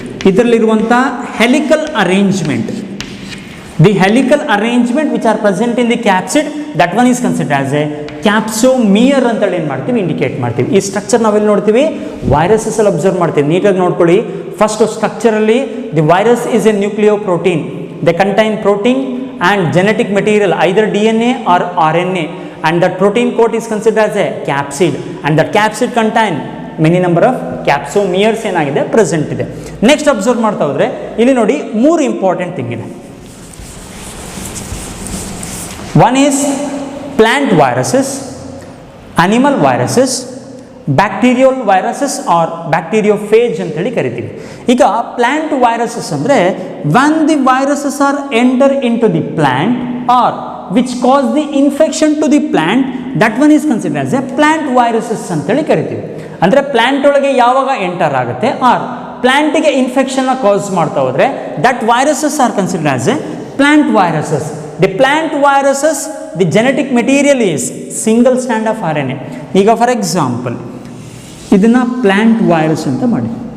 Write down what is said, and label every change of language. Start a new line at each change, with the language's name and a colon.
Kannada: ಇದರಲ್ಲಿರುವಂಥ helical arrangement,
English: the helical arrangement which are present in the capsid, that one is consider as a capsomere
Kannada: ಅಂತೇಳಿ ಏನು ಮಾಡ್ತೀವಿ, indicate ಮಾಡ್ತೀವಿ. ಈ structure ನಾವೆಲ್ಲಿ ನೋಡ್ತೀವಿ, ವೈರಸಸ್ ಅಲ್ಲಿ ಅಬ್ಸರ್ವ್ ಮಾಡ್ತೀವಿ. ನೀಟಾಗಿ ನೋಡ್ಕೊಳ್ಳಿ.
English: First ಸ್ಟ್ರಕ್ಚರಲ್ಲಿ the virus is a nucleoprotein. They contain protein and genetic material either DNA or RNA, and that protein coat is considered as a capsid, and that capsid contain many number of capsomeres
Kannada: ಏನಾಗಿದೆ, present ಇದೆ. Next observe ಮಾಡ್ತಾ ಹೋದರೆ ಇಲ್ಲಿ ನೋಡಿ, ಮೂರು important thing ಇದೆ.
English: one is plant viruses, animal viruses, bacterial viruses or bacteriophage
Kannada: ಅಂತೇಳಿ ಕರಿತೀವಿ. ಈಗ ಪ್ಲಾಂಟ್ ವೈರಸಸ್ ಅಂದರೆ
English: when the viruses are enter into the plant or which cause the infection to the plant, that one is considered as a plant viruses
Kannada: ಅಂತೇಳಿ ಕರಿತೀವಿ. ಅಂದರೆ plant ಒಳಗೆ ಯಾವಾಗ enter ಆಗುತ್ತೆ ಆರ್ ಪ್ಲಾಂಟಿಗೆ ಇನ್ಫೆಕ್ಷನ್ನ ಕಾಸ್ ಮಾಡ್ತಾ ಹೋದರೆ
English: That viruses are considered as a plant viruses. The plant viruses, the genetic material is single stand of RNA.
Kannada: ಈಗ for example ಇದನ್ನು ಪ್ಲಾಂಟ್ ವೈರಸ್ ಅಂತ ಮಾಡಿ.